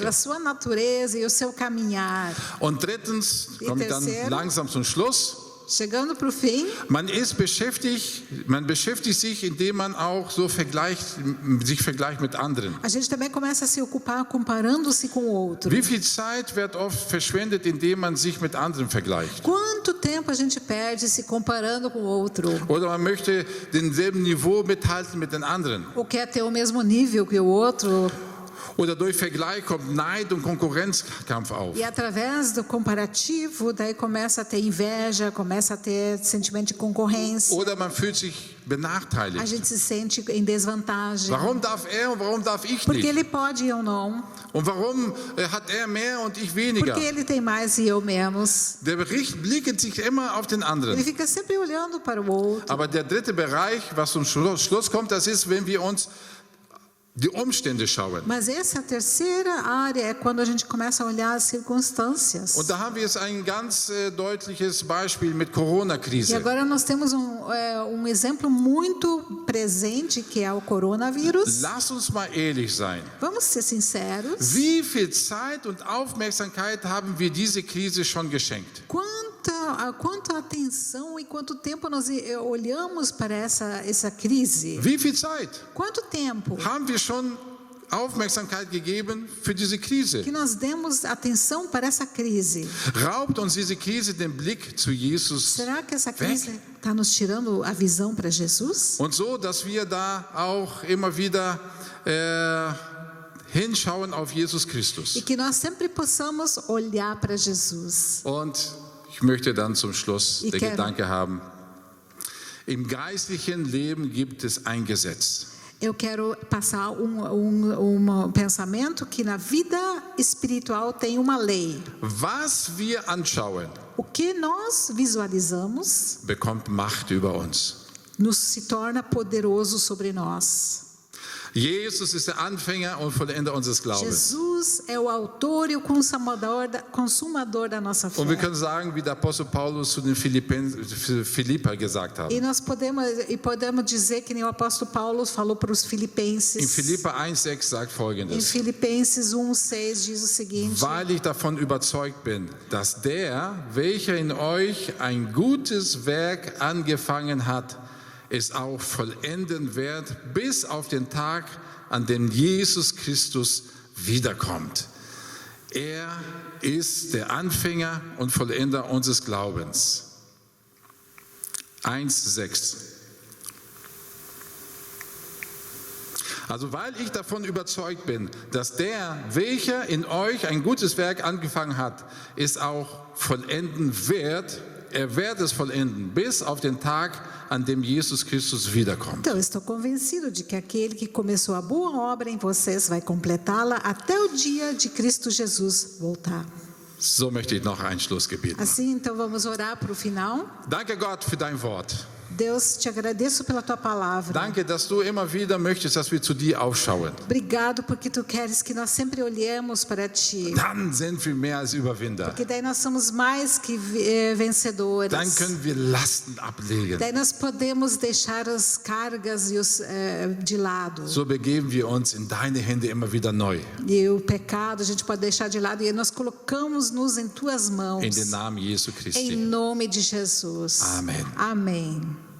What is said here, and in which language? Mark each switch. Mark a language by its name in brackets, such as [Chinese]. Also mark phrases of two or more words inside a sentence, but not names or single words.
[Portuguese] Pela sua natureza e o seu caminhar. [German] Und drittens, komme ich dann [Portuguese] tercero. [German] langsam zum Schluss. [Portuguese] Chegando para o fim, [German] Man beschäftigt sich, indem man auch so sich vergleicht mit anderen. [Portuguese] a gente também começa a se ocupar comparando-se com o outro. [German] Wie viel Zeit wird oft verschwendet, indem man sich mit anderen vergleicht? [Portuguese] Quanto tempo a gente perde se comparando com o outro? [German] Oder man möchte denselben Niveau mithalten mit den anderen. [Portuguese] Ou quer ter o mesmo nível que o outro? [German] Oder durch Vergleich kommt Neid und Konkurrenzkampf auf. [Portuguese] E através do comparativo, daí começa a ter inveja, começa a ter sentimento de concorrência. [German] Oder man fühlt sich [Portuguese] A [German] benachteiligt. [Portuguese] gente se sente em desvantagem. [German] Warum darf er und warum darf ich [Portuguese] Porque [German] nicht? [Portuguese] ele pode e eu não. [German] Und warum hat er mehr und ich weniger? [Portuguese] Porque ele tem mais e eu menos. [German] Der Bericht blickt sich immer auf den [Portuguese] Ele [German] anderen. [Portuguese] fica sempre olhando para o outro. [German] Aber der dritte Bereich, was zum Schluss kommt, das ist, wenn wir uns die Umstände schauen. [Portuguese] Mas essa terceira área é quando a gente começa a olhar as circunstâncias. [German] Und da haben wir jetzt ein ganz deutliches Beispiel mit [Portuguese] E [German] Corona-Krise. [Portuguese] agora nós temos um exemplo muito presente, que é o coronavírus. [German] Lass uns mal ehrlich sein. [Portuguese] Vamos ser sinceros. [German] Wie viel Zeit und Aufmerksamkeit haben wir diese Krise schon geschenkt? [Portuguese] Quanta atenção e quanto tempo nós olhamos para essa crise? [German] Wie viel Zeit [Portuguese] Quanto tempo? [German] haben wir schon Aufmerksamkeit gegeben für diese Krise. [Portuguese] Que nós demos atenção para essa crise. [German] Raubt uns diese Krise den Blick zu Jesus [Portuguese] Será que essa crise está nos tirando a visão para Jesus? [German] und so, dass wir da auch immer wieder hinschauen auf Jesus [Portuguese] E [German] Christus. [Portuguese] que nós sempre possamos olhar para Jesus. [German] Und ich möchte dann zum Schluss Ich den kenne- Gedanke haben, im geistlichen Leben gibt es ein Gesetz. [Portuguese] Eu quero passar pensamento que na vida espiritual tem uma lei. [German] Was wir anschauen, [Portuguese] O que nós visualizamos [German] bekommt Macht über uns. [Portuguese] se torna poderoso sobre nós. [German] Jesus ist der Anfänger und Vollender unseres Glaubens. [Portuguese] Jesus é o autor e o consumador da nossa [German] Und wir [Portuguese] fé. [German] können sagen, wie der Apostel Paulus zu den Philipper gesagt hat. [Portuguese] E nós podemos dizer que nem o apóstolo Paulo falou para os [German] In [Portuguese] filipenses. [German] Philipper 1,6 sagt [Portuguese] Em [German] Folgendes: [Portuguese] Filipenses 1:6 diz o seguinte: [German] Weil ich davon überzeugt bin, dass der, welcher in euch ein gutes Werk angefangen hat, es auch vollenden wird, bis auf den Tag, an dem Jesus Christus wiederkommt. Er ist der Anfänger und Vollender unseres Glaubens. 1,6. Also weil ich davon überzeugt bin, dass der, welcher in euch ein gutes Werk angefangen hat, es auch vollenden wird, er wird es vollenden, bis auf den Tag, an dem Jesus Christus wiederkommt. [Portuguese] Então, eu estou convencido de que aquele que começou a boa obra em vocês vai completá-la até o dia de Cristo Jesus voltar. [German] So möchte ich noch ein Schlussgebet machen. [Portuguese] Assim, então, vamos orar para o final. [German] Danke Gott für dein Wort. [Portuguese] Deus, te agradeço pela tua palavra. [German] Danke, dass du immer wieder möchtest, dass wir zu dir aufschauen. [Portuguese] Obrigado porque tu queres que nós sempre olhemos para ti. [German] Dann sind wir mehr als Überwinder. [Portuguese] Porque daí nós somos mais que vencedores. [German] Dann können wir Lasten ablegen. [Portuguese] Daí nós podemos deixar as cargas e de lado. [German] So begeben wir uns in deine Hände immer wieder neu. [Portuguese] E o pecado a gente pode deixar de lado e nós colocamos-nos em tuas mãos. [German] In den Namen Jesu [Portuguese] Em [German] Christi. [Portuguese] nome de Jesus. Amém. Amém.